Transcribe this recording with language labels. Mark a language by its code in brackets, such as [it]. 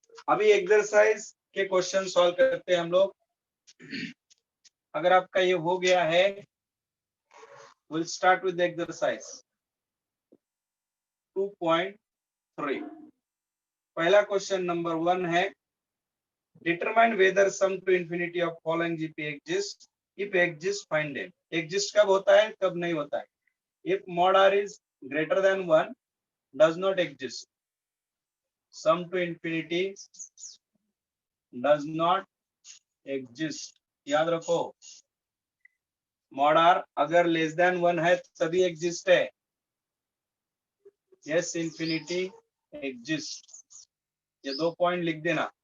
[hi] अभी एक्सरसाइज के question solve करते हैं हम लोग। अगर आपका ये हो गया है, [en] Will start with exercise 2.3। [hi] पहला क्वेश्चन नंबर 1 है, [en] Determine whether sum to infinity of following GP exist, if exist find them. [hi] Exist कब होता है, कब नहीं होता है? [en] इफ mod r is greater than 1 does not exist, sum to infinity does not exist। [hi] याद रखो, mod r अगर लेस देन 1 है तभी एग्जिस्ट है। यस इंफिनिटी एग्जिस्ट, ये 2 पॉइंट लिख देना।